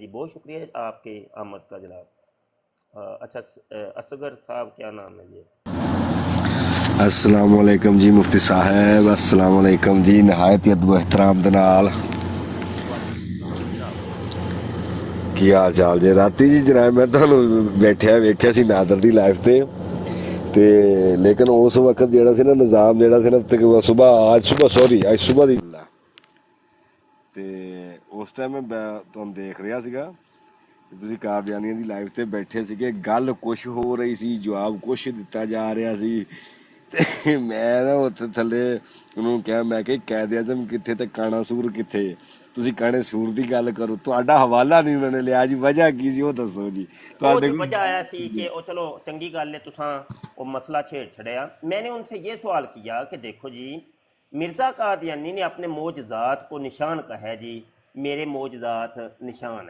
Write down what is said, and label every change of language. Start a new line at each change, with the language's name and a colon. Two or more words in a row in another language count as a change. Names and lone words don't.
Urdu: جی بہت شکریہ آپ کے آمد کا جناب. اچھا اصغر صاحب کیا نام ہے جی؟ السلام علیکم جی مفتی صاحب. السلام علیکم جی.
Punjabi: نہایت ادب و احترام دے نال کی حال چال جی؟ راتی جی جناب میں تہانوں بیٹھیا ویکھیا سی نادر دی لائف تے لیکن اس وقت جیڑا سی نا نظام جیڑا سی نا آج صبح دی تے اس ٹائم میں تم دیکھ رہا سیگا تسی قادیانیاں دی لائف تے بیٹھے سیگے، گل کچھ ہو رہی سی، جواب کچھ دتا جا رہا سی. تے میں نا اتنے تھلے انہوں کہا میں کہ قائد اعظم کتنے تے کانا سور کتنے؟ تسی کانے سور دی گل کرو، تہاڈا حوالہ نہیں انہوں نے لیا جی. وجہ کی سی وہ دسو جی. وہ جو وجہ آیا سی کہ وہ چلو چنگی گل ہے تساں وہ مسئلہ چھیڑ چھڑیا.
Urdu: میں نے ان سے یہ سوال کیا کہ دیکھو جی مرزا قادیانی نے اپنے معجزات کو نشان کہا ہے جی، میرے معجزات نشان ہیں.